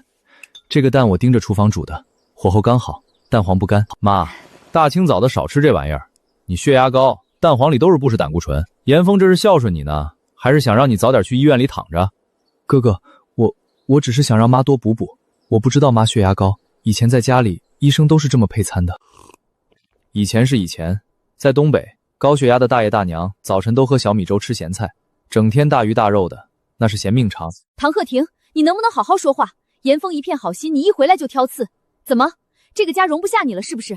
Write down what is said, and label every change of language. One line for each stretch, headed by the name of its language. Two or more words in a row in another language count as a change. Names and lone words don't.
Chinese: 這個蛋我盯着廚房煮的，火候剛好，蛋黃不乾。媽，大清早的少吃這玩意兒，你血壓高，蛋黃裡都是不是膽固醇。嚴峰這是孝順你呢，還是想讓你早點去醫院裡躺着？哥哥，我只是想讓媽多補補，我不知道媽血壓高，以前在家裡醫生都是這麼配餐的。以前是以前，在東北，高血壓的大爺大娘早晨都喝小米粥吃鹹菜，整天大魚大肉的，那是嫌命長。唐鶴婷，你能不能好好說話？嚴峰一片好心，你一回來就挑刺，怎么這個家容不下你了是不是？